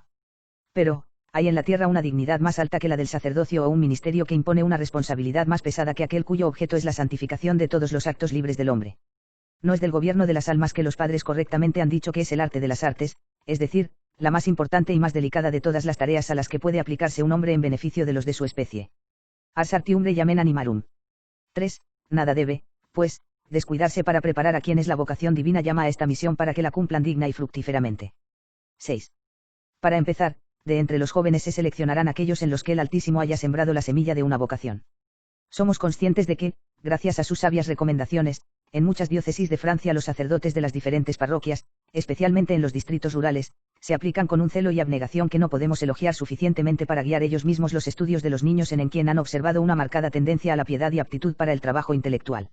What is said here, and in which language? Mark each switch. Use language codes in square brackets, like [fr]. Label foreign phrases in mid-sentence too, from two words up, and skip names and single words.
[es] Pero, hay en la tierra una dignidad más alta que la del sacerdocio o un ministerio que impone una responsabilidad más pesada que aquel cuyo objeto es la santificación de todos los actos libres del hombre. No es del gobierno de las almas que los padres correctamente han dicho que es el arte de las artes, es decir, la más importante y más delicada de todas las tareas a las que puede aplicarse un hombre en beneficio de los de su especie. [la] Ars artium llamen animarum. [es] 3. Nada debe, pues, descuidarse para preparar a quienes la vocación divina llama a esta misión para que la cumplan digna y fructíferamente. 6. Para empezar, de entre los jóvenes se seleccionarán aquellos en los que el Altísimo haya sembrado la semilla de una vocación. Somos conscientes de que, gracias a sus sabias recomendaciones, en muchas diócesis de Francia los sacerdotes de las diferentes parroquias, especialmente en los distritos rurales, se aplican con un celo y abnegación que no podemos elogiar suficientemente para guiar ellos mismos los estudios de los niños en quien han observado una marcada tendencia a la piedad y aptitud para el trabajo intelectual.